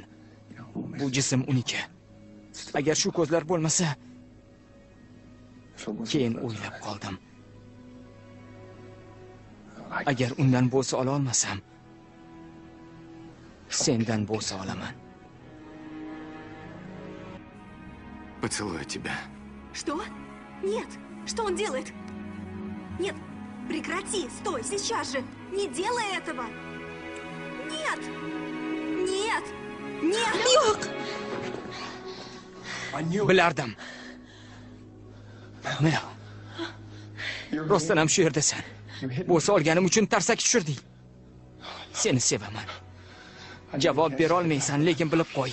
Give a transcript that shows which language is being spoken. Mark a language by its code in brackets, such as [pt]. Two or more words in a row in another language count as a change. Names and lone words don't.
[uz] Bu jism uniki. Agar shu ko'zlar bo'lmasa, keyin o'ylab qoldim. Agar undan bo'sa ola olmasam, sendan bo'sa olaman. [ru] Поцелую тебя. Что? Нет. Что он делает? Нет. Прекрати. Стой. Сейчас же. Не делай этого. Нет. Нет. Нет. [uz] Yo'q. Bilardim. Mel. Rostdan ham shu yerdasan. Bo'sa olganim uchun tarsak tushirding. Seni sevaman. Javob bera olmaysan, lekin bilib qo'y.